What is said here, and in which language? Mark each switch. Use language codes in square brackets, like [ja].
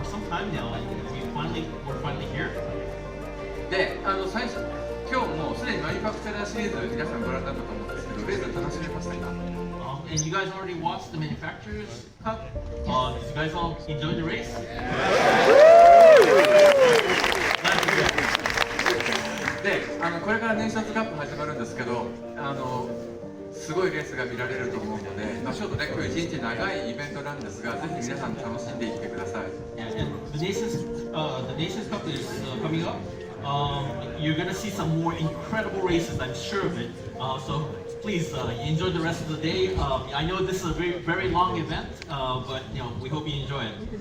[en] time now, and we're finally here. [ja] で、最初今日もうすでにマニファクチャラーシリーズ皆さんご覧になったと思うんですけど、レース楽しめました今。 [en] And you guys already watched the Manufacturers Cup? Did you guys all enjoy the race? [ja] で、これからネーションズカップ始まるんですけど、すごいレースが見られると思うので、ちょっとね、今日一日長いイベントなんですが、ぜひ皆さん楽しんでいってください。 [en] Yeah, and the Nations Cup is coming up. You're gonna see some more incredible races, I'm sure of it. So please enjoy the rest of the day. I know this is a very, very long event, but we hope you enjoy it.